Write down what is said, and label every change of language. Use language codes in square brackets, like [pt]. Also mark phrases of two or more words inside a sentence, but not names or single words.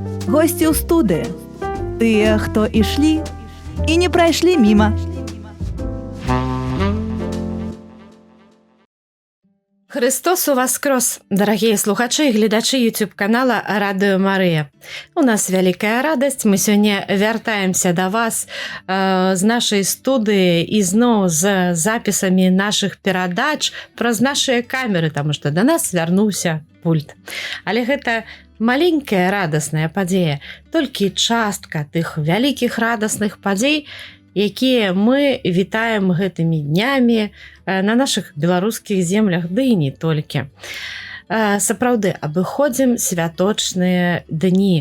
[be] госці ў студыі, тыя, хто ішлі і не прайшлі міма. [ru] Христос воскрес, дорогие [be] слухачи и глядачи [ru] YouTube-канала Радио Мария. У нас великая радость. Мы сегодня вертаемся до вас з нашей студии и зноў з записами наших перадач праз наши камеры, потому что [be] до нас вярнуўся пульт. Але гэта маленькая радостная падзея, толькі частка тых вялікіх радостных падзей, якія мы вітаем гэтымі днямі на наших беларускіх землях, ды і не толькі. Сапраўды, абыходзім святочныя дні.